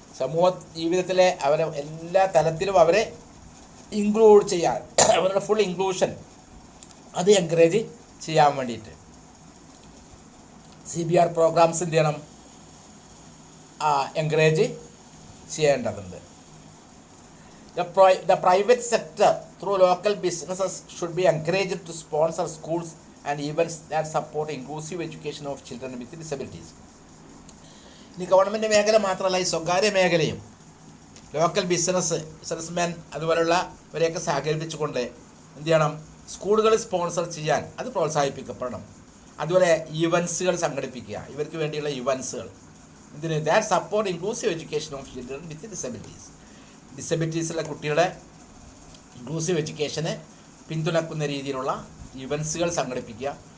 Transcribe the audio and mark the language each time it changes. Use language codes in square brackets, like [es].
[ml] സമൂഹ ജീവിതത്തിലെ അവരെ എല്ലാ തലത്തിലും അവരെ ഇൻക്ലൂഡ് ചെയ്യാൻ, അവരുടെ ഫുൾ ഇൻക്ലൂഷൻ അത് എൻകറേജ് ചെയ്യാൻ വേണ്ടിയിട്ട് CBR പ്രോഗ്രാംസ് എന്ത് ചെയ്യണം, എൻകറേജ് ചെയ്യേണ്ടതുണ്ട്. [en] The private sector through local businesses should be encouraged to sponsor schools and events that support inclusive education of children with disabilities. [ml] ഇനി ഗവൺമെൻറ് മേഖല മാത്രമല്ല, ഈ സ്വകാര്യ മേഖലയും ലോക്കൽ ബിസിനസ്മാൻ അതുപോലുള്ളവരെയൊക്കെ സഹകരിപ്പിച്ചുകൊണ്ട് എന്ത് ചെയ്യണം, സ്കൂളുകൾ സ്പോൺസർ ചെയ്യാൻ അത് പ്രോത്സാഹിപ്പിക്കപ്പെടണം. അതുപോലെ ഇവൻസുകൾ സംഘടിപ്പിക്കുക, ഇവർക്ക് വേണ്ടിയുള്ള ഇവൻസുകൾ ഇതിന് [en] that support inclusive education of children with ഡിസബിലിറ്റീസുള്ള [ml] കുട്ടികളുടെ ഇൻക്ലൂസീവ് എഡ്യൂക്കേഷനെ പിന്തുണക്കുന്ന രീതിയിലുള്ള ഇവൻസുകൾ സംഘടിപ്പിക്കുക.